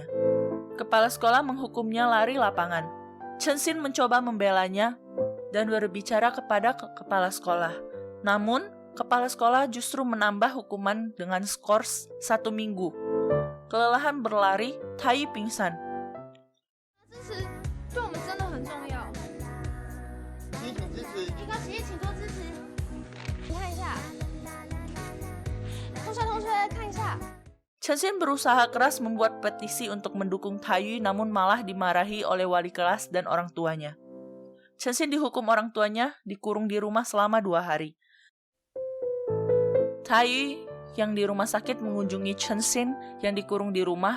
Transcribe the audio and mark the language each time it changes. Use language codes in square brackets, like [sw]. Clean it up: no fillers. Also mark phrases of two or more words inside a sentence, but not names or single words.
[id] Kepala sekolah menghukumnya lari lapangan. Chunsin mencoba membelanya dan berbicara kepada kepala sekolah. Namun, kepala sekolah justru menambah hukuman dengan skor 1 minggu. Kelelahan berlari, Taeyu pingsan. [zh] 支持对我们真的很重要。请支持。一个起立，请做支持。你看一下，同学看一下。 [id] Chunsin berusaha keras membuat petisi untuk mendukung Taeyu namun malah dimarahi oleh wali kelas dan orang tuanya. Chunsin dihukum orang tuanya dikurung di rumah selama 2 hari. Taeyu yang di rumah sakit mengunjungi Chunsin yang dikurung di rumah.